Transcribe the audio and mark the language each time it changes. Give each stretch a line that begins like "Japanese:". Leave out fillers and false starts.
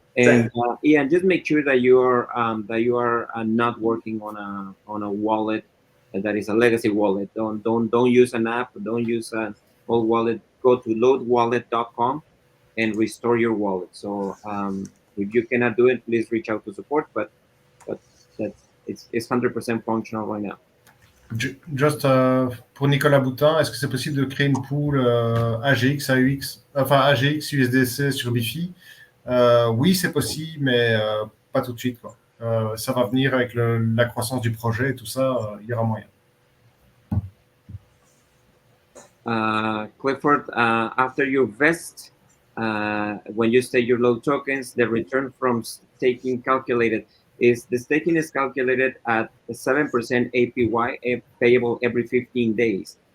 English: And Ian, just make sure that you are not working on a wallet that is a legacy wallet. Don't use an app. Don't use an old wallet. Go to loadwallet.com and restore your wallet. So if you cannot do it, please reach out to support. But it's 100% functional right now.
French: Just pour Nicolas Boutin, est-ce que c'est possible de créer une pool AGX, AUX, enfin AGX, USDC sur Bifi? Oui, c'est possible, mais pas tout de suite, quoi. Ça va venir avec la croissance du projet et tout ça, il y aura moyen.
English: Clifford, after you vest, when you stake your load tokens, the return from staking calculated is the staking is calculated at 7% APY payable every 15 days.